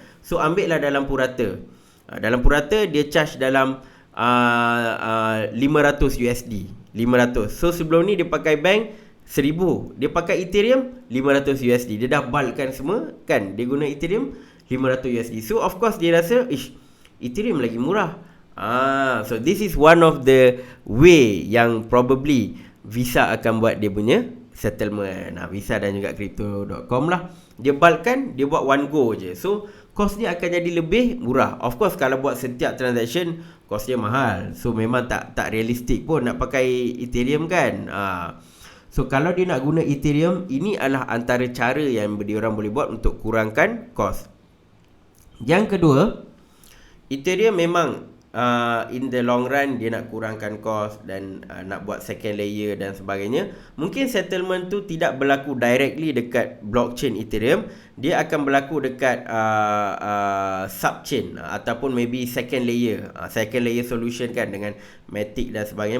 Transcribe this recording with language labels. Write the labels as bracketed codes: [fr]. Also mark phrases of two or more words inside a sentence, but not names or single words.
[ms] So ambil lah dalam purata. Dalam purata dia charge dalam 500 USD. 500. So sebelum ni dia pakai bank 1000, dia pakai Ethereum 500 USD. Dia dah bulkkan semua kan, dia guna Ethereum 500 USD. So [en] of course [ms] dia rasa Ethereum lagi murah. [en] So this is one of the way yang probably Visa [ms] akan buat dia punya [en] settlement. [ms] Visa dan juga Crypto.com lah, dia bulkkan, dia buat [en] one go [ms] je. So cost dia akan jadi lebih murah. [en] Of course [ms] kalau buat setiap transaction cost dia mahal. So memang tak realistik pun nak pakai Ethereum kan. So kalau dia nak guna Ethereum, ini adalah antara cara yang diorang boleh buat untuk kurangkan cost. Yang kedua, Ethereum memang [en] in the long run [ms] dia nak kurangkan cost dan nak buat [en] second layer [ms] dan sebagainya. Mungkin settlement tu tidak berlaku directly dekat blockchain Ethereum, dia akan berlaku dekat subchain ataupun maybe [en] second layer solution [ms] kan, dengan Matic dan sebagainya.